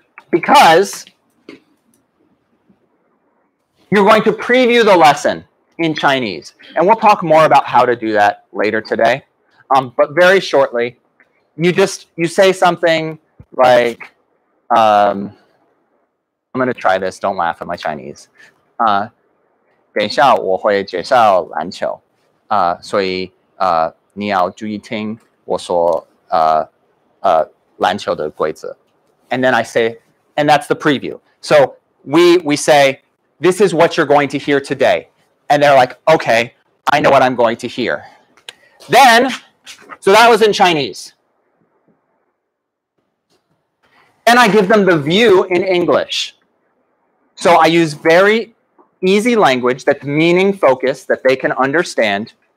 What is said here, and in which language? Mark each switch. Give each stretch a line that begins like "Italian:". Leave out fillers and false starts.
English: Because you're going to preview the lesson in Chinese. And we'll talk more about how to do that later today. But very shortly, you say something like, I'm going to try this, don't laugh at my Chinese.
Chinese: 等一下我会介绍篮球，所以你要注意听我说篮球的规则。
English: And then I say, and that's the preview. So we say, this is what you're going to hear today. And they're like, okay, I know what I'm going to hear. Then, so that was in Chinese. And I give them the view in English. So I use very easy language that's meaning focused, that they can understand.